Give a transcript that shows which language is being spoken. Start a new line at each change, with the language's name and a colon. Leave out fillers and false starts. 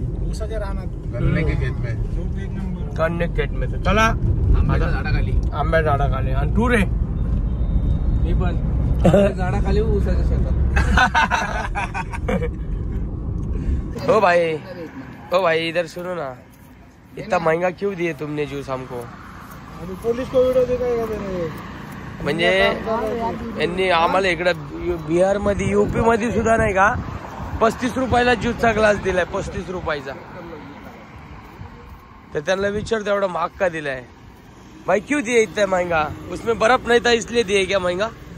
Marathi: उसाच्या रानात,
Hindi: गन्ने के खेत में। गन्ने के खेत में।
Marathi: चला आंब्याच्या झाडाखाली। आणि तू रे? मी पण झाडाखाली, उसाच्या शेतात।
Hindi: ओ भाई इधर सुनो ना, इतना महंगा क्यों दिए तुमने जूस हमको? अभी पुलिस को वीडियो दिखाएगा मैंने।
Marathi: म्हणजे यांनी आम्हाला इकडे बिहार मध्ये, यूपी मध्ये सुद्धा नाही का 35 रुपयाला ज्यूसचा ग्लास दिलाय, 35 रुपयाचा। तर त्यांना विचार तेवढा महाग का दिलाय भाई?
Hindi: क्यों दिए इतना महंगा? उसमें बर्फ नहीं था इसलिए दिए क्या महंगा?